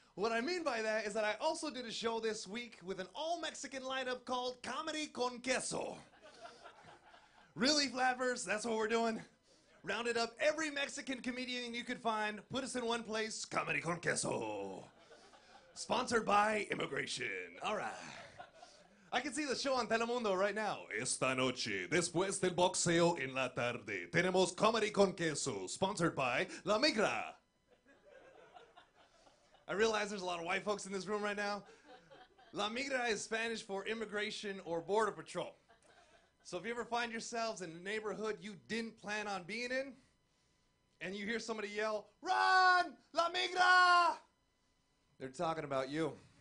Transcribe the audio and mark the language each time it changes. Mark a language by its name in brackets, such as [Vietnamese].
[English] What I mean by that is that I also did a show this week with an all-Mexican lineup called Comedy con Queso. Really, flappers? That's what we're doing? Rounded up every Mexican comedian you could find, put us in one place, Comedy con Queso. Sponsored by Immigration. All right. I can see the show on Telemundo right now. [Spanish] Esta noche, después del boxeo en la tarde, tenemos Comedy con Queso, [English] sponsored by [Spanish] La Migra. [English] I realize there's a lot of white folks in this room right now. La Migra is Spanish for immigration or border patrol. So if you ever find yourselves in a neighborhood you didn't plan on being in, and you hear somebody yell, "Run! La Migra!" They're talking about you.